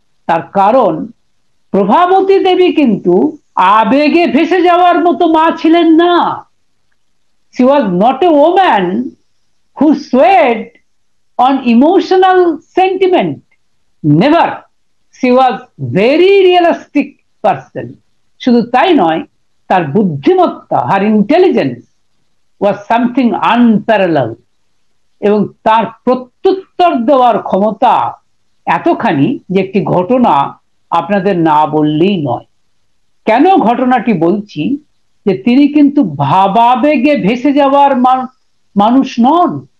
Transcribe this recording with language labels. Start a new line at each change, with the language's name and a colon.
Bangla: তার কারণ প্রভাবতী দেবী কিন্তু আবেগে ভেসে যাওয়ার মতো মা ছিলেন না।
English: She was not a woman who swayed on emotional sentiment. Never. She was very realistic person.
Bangla: শুধু তাই নয়, তার বুদ্ধিমত্তা,
English: her intelligence was something unparalleled,
Bangla: এবং তার প্রত্যুত্তর দেওয়ার ক্ষমতা এতখানি যে একটি ঘটনা আপনাদের না বললেই নয়। কেন ঘটনাটি বলছি, যে তিনি কিন্তু ভাবাবেগে ভেসে যাওয়ার মানুষ নন।